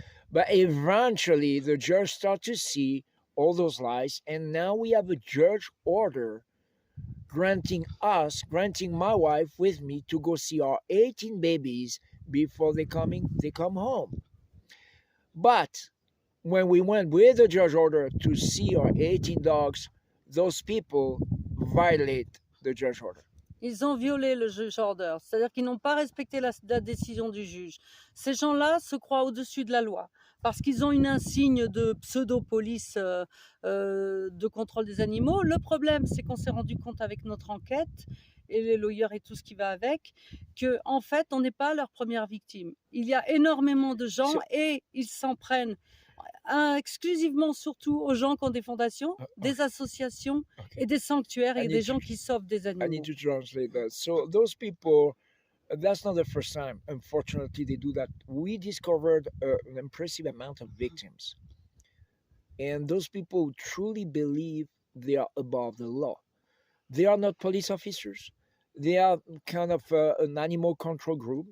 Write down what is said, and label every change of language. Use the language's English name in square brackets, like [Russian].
[English] But eventually, the judge starts to see all those lies, and now we have a judge order granting my wife with me to go see our 18 babies before they come home. But when we went with the judge order to see our 18 dogs, those people violate the judge order. [French] Ils ont violé le juge order, c'est-à-dire qu'ils n'ont pas respecté la décision du juge. Ces gens-là se croient au-dessus de la loi parce qu'ils ont une insigne de pseudo-police de contrôle des animaux. Le problème, c'est qu'on s'est rendu compte avec notre enquête et les lawyers et tout ce qui va avec, que en fait, on n'est pas leur première victime. Il y a énormément de gens et ils s'en prennent exclusivement surtout aux gens qui ont des fondations, des associations et des sanctuaires et des gens qui sauvent des animaux. [English] I need to translate that. So those people, that's not the first time, unfortunately, they do that. We discovered an impressive amount of victims. And those people truly believe they are above the law. They are not police officers. They are kind of an animal control group.